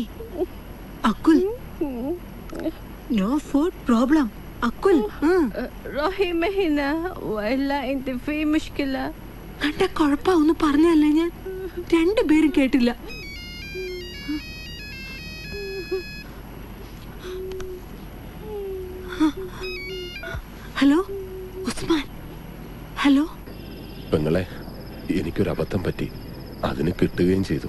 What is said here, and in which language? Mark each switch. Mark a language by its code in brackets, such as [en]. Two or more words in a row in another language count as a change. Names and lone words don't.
[en] അക്കുൽ, no food problem. അക്കുൽ, [ar] روحي ما هنا والا انت في مشكلة. [ml] കണ്ട കുഴപ്പമൊന്നും പറഞ്ഞല്ലേ ഞാൻ? 2 പേരും കേട്ടില്ല. ഹലോ ഉസ്മാൻ. ഹലോ പെങ്ങളെ, എനിക്കൊരു അബദ്ധം പറ്റി. അതിന് കിട്ടുകയും ചെയ്തു.